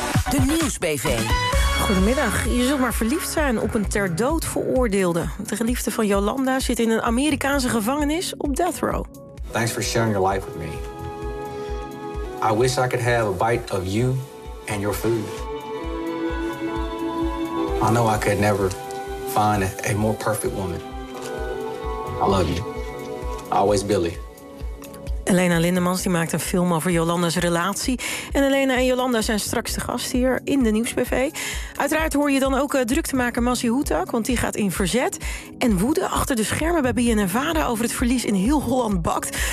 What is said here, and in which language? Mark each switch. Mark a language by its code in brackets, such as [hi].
[nl] De Nieuwsbv. Goedemiddag. Je zult maar verliefd zijn op een ter dood veroordeelde. De geliefde van Yolanda zit in een Amerikaanse gevangenis op death row. [en] Thanks for sharing your life with me. I wish I could have a bite of you and your food. I know I could never find a more perfect woman. I love you. Always Billy. [nl] Elena Lindemans die maakt een film over Yolanda's relatie. En Elena en Yolanda zijn straks de gast hier in de Nieuwsbv. Uiteraard hoor je dan ook druktemaker Massie Houtak, want die gaat in verzet. En woede achter de schermen bij BNNVARA over het verlies in heel Holland bakt.